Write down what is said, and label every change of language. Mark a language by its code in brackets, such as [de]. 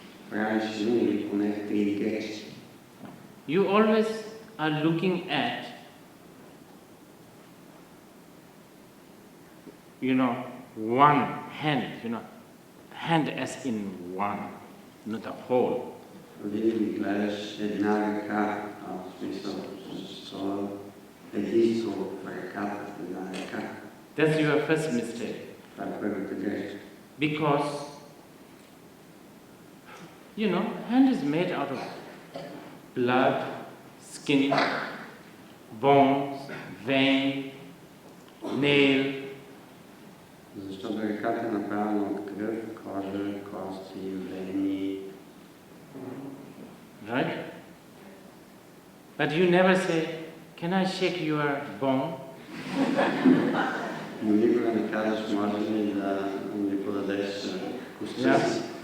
[bg] правиш винаги поне 3 грешки. [en] You always are looking at, you know, one hand, you know, hand as in one, not the whole. [bg] Винаги гледаш една ръка, в смисъл, с единство в ръката, една ръка. [en] That's your first mistake. [bg] Това е първата грешка. [en] Because, you know, hand is made out of blood, skin, bones, vein, nail. [bg] Защото ръката е направена от кръв, кожа, кости, вени. [en] Right? But you never say, can I shake your bone? [bg] Но никога не казваш, може ли да ми подадеш костта си.